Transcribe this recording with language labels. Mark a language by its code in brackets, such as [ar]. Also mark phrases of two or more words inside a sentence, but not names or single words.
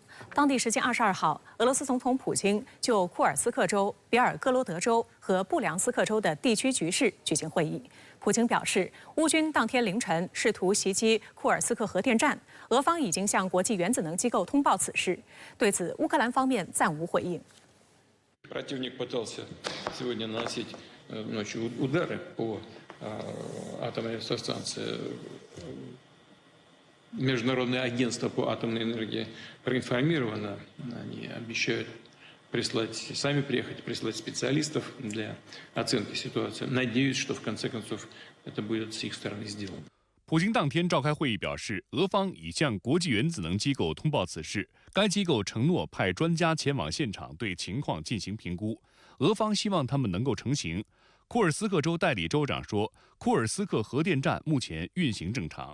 [zh] 当地时间22号，俄罗斯总统普京就库尔斯克州、别尔哥罗德州和布良斯克州的地区局势举行会议。普京表示，乌军当天凌晨试图袭击库尔斯克核电站，俄方已经向国际原子能机构通报此事。对此，乌克兰方面暂无回应。 [ru] Противник пытался сегодня наносить ночью удары по атомной электростанции. Международное агентство по атомной энергии проинформировано. Они обещают сами приехать, прислать специалистов для оценки ситуации. Надеюсь, что в конце концов это будет с их стороны сделано. [zh] 普京当天召开会议表示，俄方已向国际原子能机构通报此事，该机构承诺派专家前往现场对情况进行评估。俄方希望他们能够成行。库尔斯克州代理州长说，库尔斯克核电站目前运行正常。